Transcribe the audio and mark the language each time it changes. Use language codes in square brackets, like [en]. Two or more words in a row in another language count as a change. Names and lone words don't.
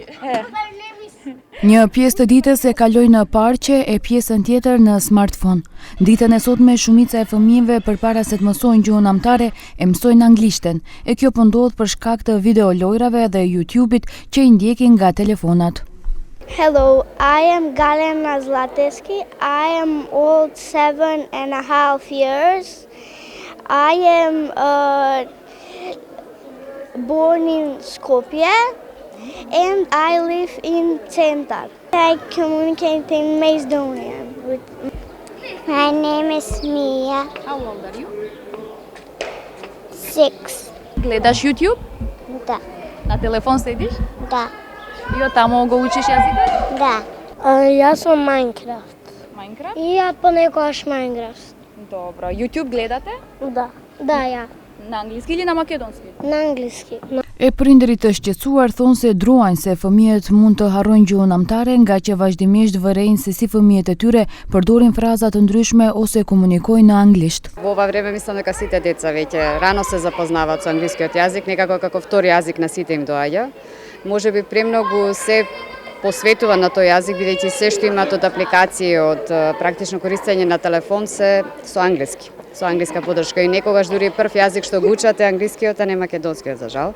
[sq] Një pjesë të ditës e kaloj në parqe e pjesën tjetër në smartphone. Ditën e sotme shumica e fëmijëve përpara se të mësojnë gjuhën amtare e mësojnë anglishten. E kjo po ndodh për shkak të videolojrave dhe YouTube-it që i ndjekin nga telefonat. [en] Hello, I am Galena Zlateski. I am old 7.5 years. I am born in Skopje and I live in Centar. I communicate in Macedonian. My name is Mia. How old are you? 6. [mk] Гледаш YouTube? Да. На телефон седиш? Да. И оттаму го учиш јазикот? Да. Јас сум Minecraft. Minecraft? И ја понекогаш Minecraft. Добро. YouTube гледате? Да. Да, ја. На англиски или на македонски? На англиски. [sq] E prindërit të shqetësuar thonë se druajnë se fëmijët mund të harrojnë gjuhën amtare nga që vazhdimisht vërejnë se si fëmijët e tyre përdorin fraza të ndryshme ose komunikojnë në anglisht. [mk] Во ова време мислам дека сите деца веќе рано се запознаваат со англискиот јазик, некако како втори јазик на сите им доаѓа. Можеби премногу се посветува на тој јазик, бидејќи се што имаат од апликации, од практично користење на телефон се со англиски, со англиска подршка и некогаш дури прв јазик што го учат е англискиот, а не македонскиот, за жал.